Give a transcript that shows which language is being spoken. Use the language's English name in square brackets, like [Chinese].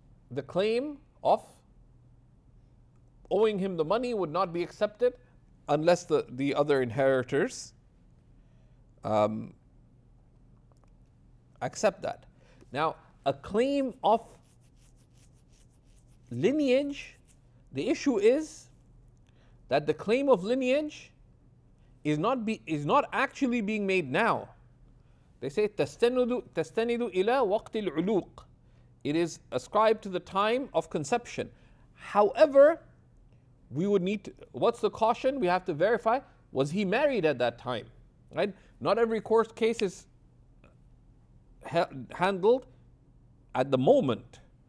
[English] The claim of owing him the money would not be accepted unless the other inheritors accept that. Now, a claim of lineage, the issue is that the claim of lineage is not actually being made now. They say [Arabic] تستند إلى وقت العلوق. [English] It is ascribed to the time of conception. However, we would need to, what's the caution? We have to verify, was he married at that time? Right? Not every court case is handled at the moment.